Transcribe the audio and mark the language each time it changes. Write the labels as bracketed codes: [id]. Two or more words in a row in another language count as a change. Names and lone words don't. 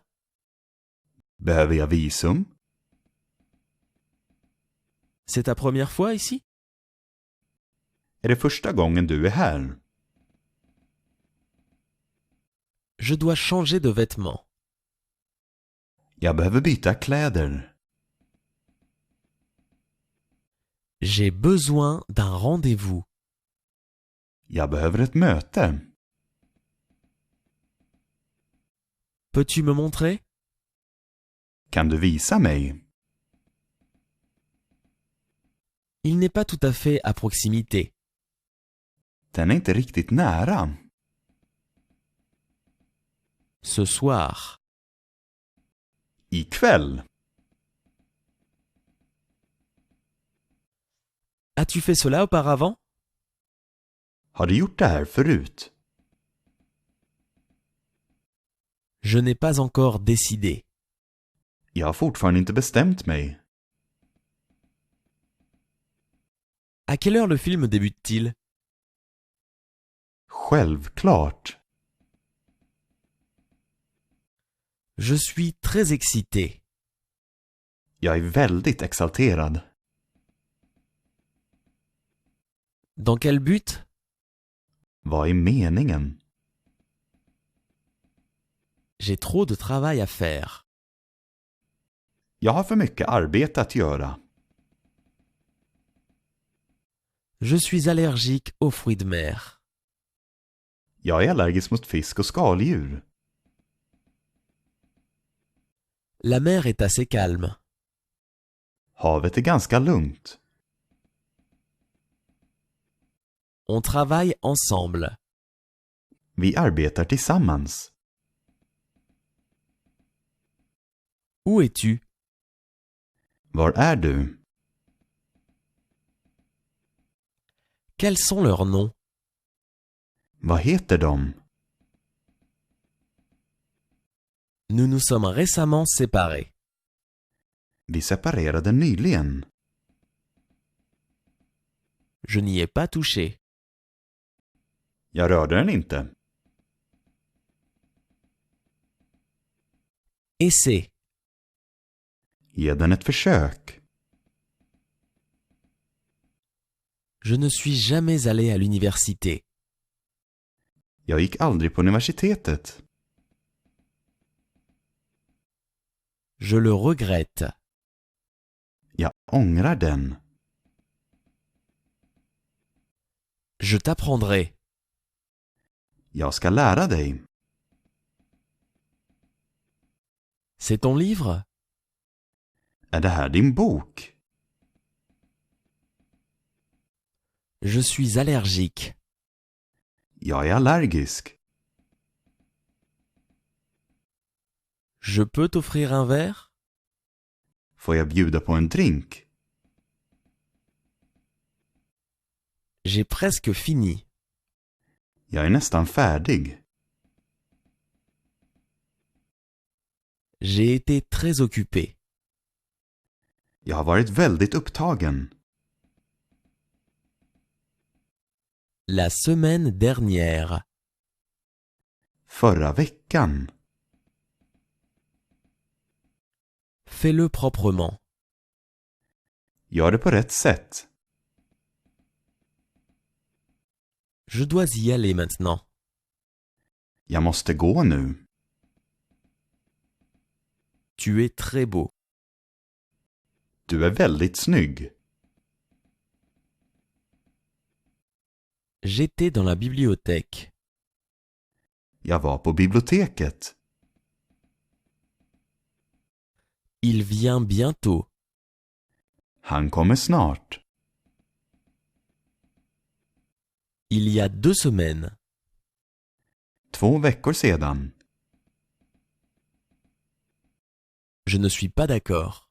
[sv] Behöver jag visum? [fr] C'est ta première fois ici? [sv] Är det första gången du är här? [fr] Je dois changer de vêtements. [sv] Jag behöver byta kläder. [fr] J'ai besoin d'un rendez-vous. [sv] Jag behöver ett möte. [fr] Peux-tu me montrer? [sv] Kan du visa mig? [fr] Il n'est pas tout à fait à proximité. [sv] Den är inte riktigt nära. [fr] Ce soir. [sv] Ikväll. [fr] As-tu fait cela auparavant? [sv] Har du gjort det här förut? [fr] Je n'ai pas encore décidé. [sv] Jag har fortfarande inte bestämt mig. [fr] À quelle heure le film débute-t-il? [sv] Självklart. [fr] Je suis très excité. [sv] Jag är väldigt exalterad. [fr] Dans quel but? [sv] Vad är meningen? [fr] J'ai trop de travail à faire. [sv] Jag har för mycket arbete att göra. [fr] Je suis allergique aux fruits de mer. [sv] Jag är allergisk mot fisk och skaldjur. [fr] La mer est assez calme. [sv] Havet är ganska lugnt. [fr] On travaille ensemble. [sv] Vi arbetar tillsammans. [fr] Où es-tu? [sv] Var är du? [fr] Quels sont leurs noms? [sv] Vad heter de? [fr] Nous nous sommes récemment séparés. [sv] Vi separerade nyligen. [fr] Je n'y ai pas touché. [sv] Jag rörde den inte. [fr] Essaie. [sv] Ge den ett försök. [fr] Je ne suis jamais allé à l'université. [sv] Jag gick aldrig på universitetet. [fr] Je le regrette. [sv] Jag ångrar den. [fr] Je t'apprendrai. [sv] Jag ska lära dig. [fr] C'est ton livre? [sv] Är det här din bok? [fr] Je suis allergique. [sv] Jag är allergisk. [fr] Je peux t'offrir un verre? [sv] Får jag bjuda på en drink? [fr] J'ai presque fini. [sv] Jag är nästan färdig. [fr] J'ai été très occupé. [sv] Jag har varit väldigt upptagen. [fr] La semaine dernière. [sv] Förra veckan. [fr] Fais-le proprement. [sv] Gör det på rätt sätt. [fr] Je dois y aller maintenant. [sv] Jag måste gå nu. [fr] Tu es très beau. [sv] Du är väldigt snygg. [fr] J'étais dans la bibliothèque. [sv] Jag var på biblioteket. [fr] Il vient bientôt. [sv] Han kommer snart. [fr] Il y a 2 semaines. [sv] 2 veckor sedan. [fr] Je ne suis pas d'accord.